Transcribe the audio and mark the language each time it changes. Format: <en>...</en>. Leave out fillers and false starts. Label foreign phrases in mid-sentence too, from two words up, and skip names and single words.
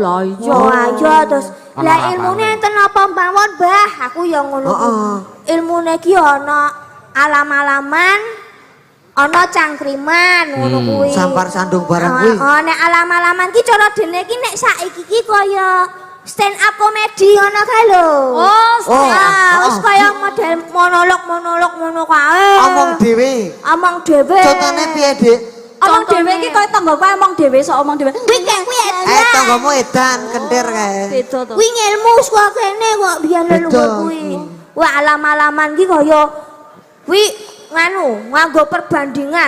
<jv>Lah iya terus lah ilmune enten apa mawon, Mbah? Aku ya ngono kuwi. Ilmune ki ana alam-alaman, ana cangkriman ngono kuwi. Sampar sandung barang kuwi. Oh, nek alam-alaman ki cara dene ki nek saiki ki kaya</jv> <en>stand up comedy</en> <jv>ngono kae lho. Wis kaya model monolog ngono kae. Omong dhewe. Omong dhewe. Contone piye, Dik? Omong dhewe ki kaya tangga kae omong dhewe sok omong dhewe. Kuwi kuwi Tanggamu edan kentir kae. beda to. Kuwi ngilmu saka kene kok biyen leluhur kuwi. Wah, alam-alaman ki kaya kuwi nganggo perbandingan.</jv>